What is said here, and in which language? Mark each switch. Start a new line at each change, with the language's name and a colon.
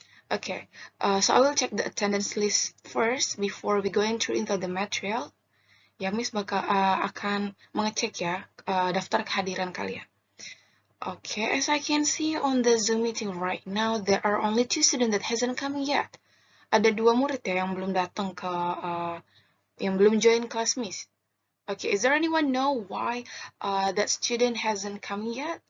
English: Okay, so I will check the attendance list first before we go into the material.
Indonesian: Ya, Miss akan mengecek ya daftar kehadiran kalian.
English: Okay, as I can see on the Zoom meeting right now, there are only 2 students that hasn't come yet.
Indonesian: Ada 2 murid ya yang belum datang ke yang belum join kelas Miss.
English: Okay, is there anyone know why that student hasn't come yet?